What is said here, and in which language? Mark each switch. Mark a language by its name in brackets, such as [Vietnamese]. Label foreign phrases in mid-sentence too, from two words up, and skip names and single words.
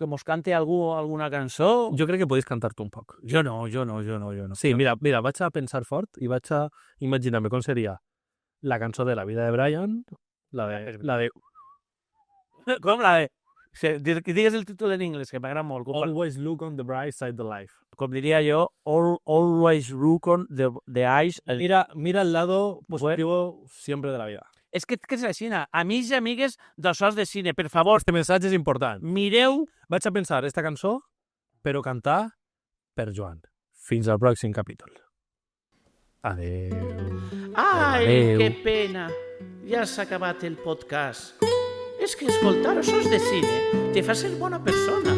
[Catalan] que mos cante algú alguna cançó? Jo crec que podis cantar-te un poc. Jo no. Sí, mira, vaig a pensar fort i vaig a imaginar-me com seria la cançó de la vida de Brian, la de Com la de... Digues el títol en anglès, que m'agrada molt. [English] Always look on the bright side of life. [Catalan] Com diria jo, [English] always look on the eyes. [Spanish] Mira el lado positivo siempre de la vida. [Catalan] És que és així, amics i amigues d'Ossos de Cine, per favor, Este missatge és important. mireu... Vaig a pensar esta cançó, però cantar per Joan. Fins al pròxim capítol. Adeu. Ai, Adeu. que pena. Ja s'ha acabat el podcast. És que escoltar Ossos de Cine te fa ser bona persona.